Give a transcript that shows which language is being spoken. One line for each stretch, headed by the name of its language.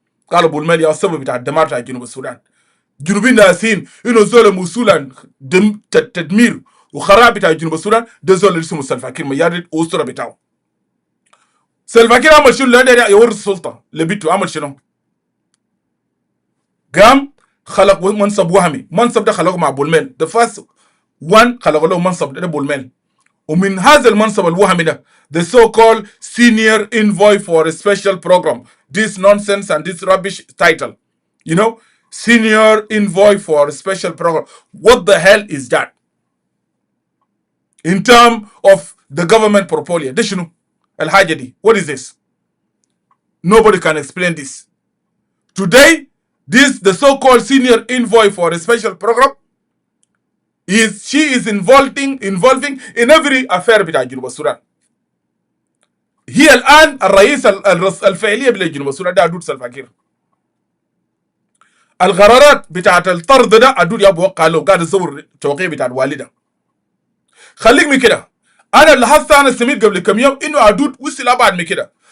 Arabic: قالوا ابو الميل يا السبب بتاع الدمار بتاع جنوب السودان. جنوبين ناسين انه زول مسؤولا تدمير وخراب بتاع جنوب السودان ده زول اللي اسمه سلفا كير ميارد والاسره بتاعه. سلفا كير عمل شنو؟ لا يورث السلطه لبيته. عمل شنو؟ قام خلق منصب وهمي. منصب ده خلقه مع بولميل.
English: the first one
Arabic: خلق له منصب ده بولميل. ومن هذا المنصب الوهمي ده
English: the so called senior envoy for a special program, this nonsense and this rubbish title, you know, senior envoy for a special program. What the hell is that in terms of the government portfolio?
Arabic: ده شنو الحاجة دي؟
English: What is this? Nobody can explain this. Today, the so-called senior envoy for a special program she is involving in every affair
Arabic: بتاع جنوب السودان. هي الآن الرئيس الفعلية لجنوب السودان ده أدود سلفا كير. القرارات بتاعت الطرد ده أدود يا أبو وقع له قاعد يصور توقيع بتاعت والده. خليك من كده. أنا اللي حاسة أنا سمعت قبل كم يوم إنه أدود وصل أبعد من كده.